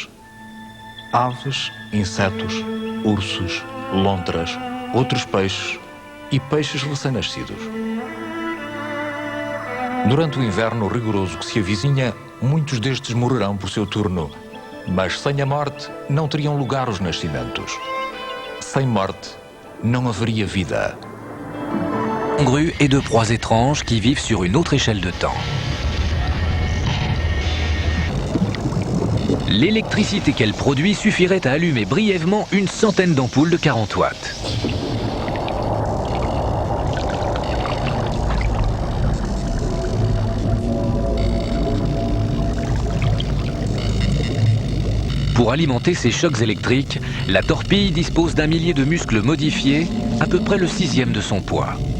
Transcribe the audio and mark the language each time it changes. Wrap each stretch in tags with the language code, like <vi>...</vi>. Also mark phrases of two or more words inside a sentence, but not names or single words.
<pt>Aves, insetos, ursos, lontras, outros peixes e peixes recém-nascidos. Durante o inverno rigoroso que se avizinha, muitos destes morrerão por seu turno. Mas sem a morte não teriam lugar os nascimentos. Sem morte não haveria vida.</pt> <fr>Grue et de proies étranges qui vivent sur une autre échelle de temps. L'électricité qu'elle produit suffirait à allumer brièvement une centaine d'ampoules de 40 watts. Pour alimenter ces chocs électriques, la torpille dispose d'un millier de muscles modifiés, à peu près le 6e de son poids.</fr>